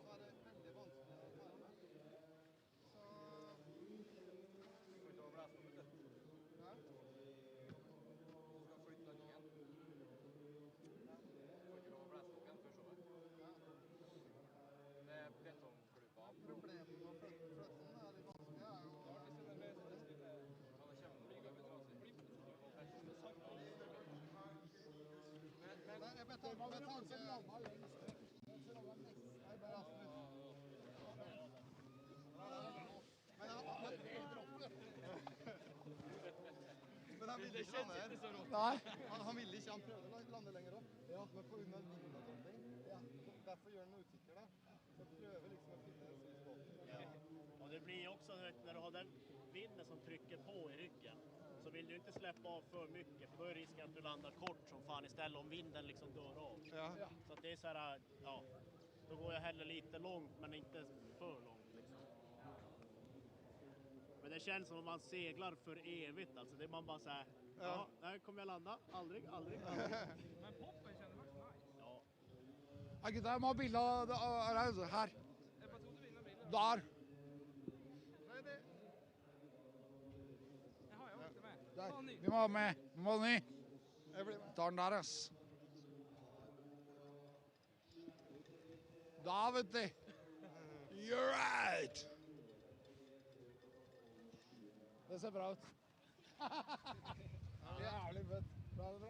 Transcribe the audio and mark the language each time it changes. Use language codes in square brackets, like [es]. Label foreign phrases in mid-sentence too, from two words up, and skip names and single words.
[sv] Så är det väldigt vanskligt att ta med. Så... Får inte vara bräsloppet. Ja. Du ska flytta igen. Får inte vara bräsloppen för så. Det är betongklubba. [no] Problemet med å flytte den er litt vanskelig. Ja, men jeg vet ikke med tanke... Nei, bare Men han ville ikke lande her. Nei. Han ville ikke, han prøvde å lande lenger opp. Ja, men på grunn av vind og sånne ting. Ja, derfor gjør han utsikker da. Så prøver liksom å finne en sånn båt. Ja. [sv] Och det blir också när du har den vinden som trycker på i ryggen så vill du inte släppa av för mycket för då är risken att du landar kort som fan istället om vinden liksom dör av. Ja. Så att det är så här, ja, då går jag hellre lite långt men inte för långt liksom. Men det känns som om man seglar för evigt alltså. Det är man bara så här, ja, där kommer jag landa. Aldrig. Men poppen kändes faktiskt nice. Ja. [no] Ja, gutta, jeg må ha bilde av det her. [sv] Jag bara tog du vinner bilden. [no] Der. Nei, det... [sv] Jaha, jag åkte med. [no] Der. Fan, ny. Vi må ha med. Vi må ha ny. Jeg blir med. Ta den der, ass. Da, vet du. [en] You're right. [no] Det ser bra ut. Jævlig fett. Bra, det bra.